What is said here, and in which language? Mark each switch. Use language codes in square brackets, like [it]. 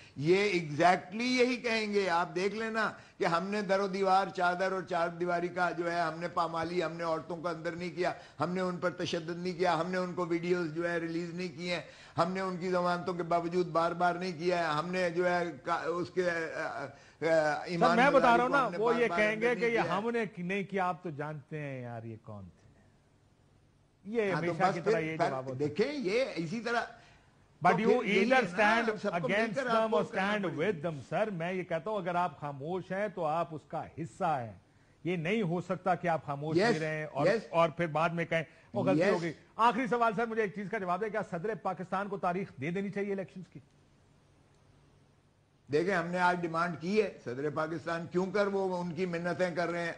[ur] یہ ایگزیکٹلی یہی کہیں گے. آپ دیکھ لینا کہ ہم نے در و دیوار, چادر اور چار دیواری کا جو ہے ہم نے پامالی, ہم نے عورتوں کو اندر نہیں کیا, ہم نے ان پر تشدد نہیں کیا, ہم نے ان کو ویڈیوز جو ہے ریلیز نہیں کیے ہیں, ہم نے ان کی ضمانتوں کے باوجود بار بار نہیں کیا ہے, ہم نے جو ہے اس کے ایمان, میں بتا رہا ہوں نا, وہ یہ کہیں گے کہ یہ ہم نے نہیں کیا, آپ تو جانتے ہیں یار یہ کون تھے. یہ ہمیشہ کی طرح یہ جواب ہوتا ہے. دیکھیں یہ اسی طرح [en] But you either stand against them or stand with them, sir. [ur] میں یہ کہتا ہوں اگر آپ خاموش ہیں تو آپ اس کا حصہ ہیں. یہ نہیں ہو سکتا کہ آپ خاموش بھی رہیں اور پھر بعد میں کہیں وہ غلطی ہو گئی. آخری سوال سر, مجھے ایک چیز کا جواب دے, کیا صدر پاکستان کو تاریخ دے دینی چاہیے الیکشنز کی؟ دیکھیں ہم نے آج ڈیمانڈ کی ہے صدر پاکستان, کیوں کر وہ ان کی منتیں کر رہے ہیں.